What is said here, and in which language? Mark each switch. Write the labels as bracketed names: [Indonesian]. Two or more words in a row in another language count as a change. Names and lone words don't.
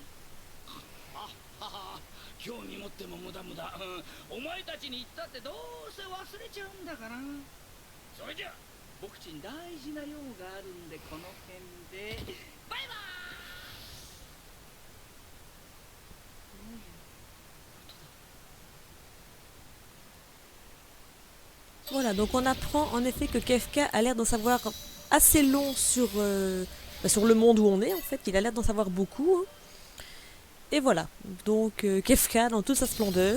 [Japanese] はは、興味持っても無駄無駄、お前たちに言ったってどうせ忘れちゃうんだから。それじゃボクチン大事な用があるんでこの辺でバイバ [French] ーイ。Voilà, donc on apprend en effet que Kefka a l'air d'en savoir assez long sur, sur le monde où on est en fait. Il a l'air d'en savoir beaucoup. Hein. Et voilà, donc Kefka dans toute sa splendeur.